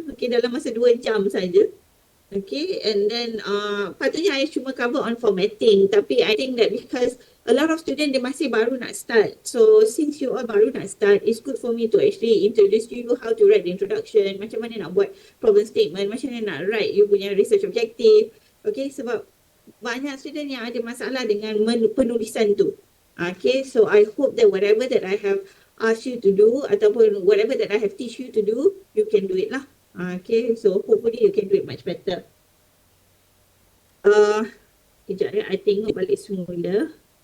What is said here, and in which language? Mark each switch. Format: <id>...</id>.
<ms>Okay, dalam masa 2 jam saja. Okay,</ms> <en>and then</en> <ms>patutnya I cuma cover on formatting.</ms> <en>Tapi I think that because a lot of students dia masih baru nak start. So since you all baru nak start, it's good for me to actually introduce you how to write the introduction,</en> <ms>macam mana nak buat problem statement, macam mana nak</ms> <en>write you punya research objective.</en> <ms>Okay, sebab banyak student yang ada masalah dengan penulisan tu.</ms> <en>Okay, so I hope that whatever that I have asked you to do ataupun whatever that I have teach you to do, you can do it lah. Okay, so hopefully you can do it much better.</en> <ms>Kejap ya, I tengok balik semula.</ms>